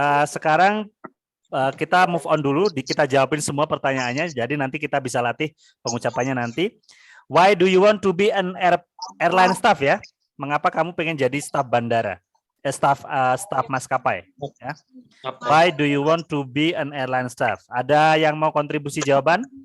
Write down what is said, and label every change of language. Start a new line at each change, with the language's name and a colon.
Indonesian: Sekarang kita move on dulu, kita jawabin semua pertanyaannya. Jadi nanti kita bisa latih pengucapannya nanti.
English: Why do you want to be an airline staff ya?
Indonesian: Mengapa kamu pengen jadi staf bandara? Staf maskapai. Ya.
English: Why do you want to be an airline staff?
Indonesian: Ada yang mau kontribusi jawaban?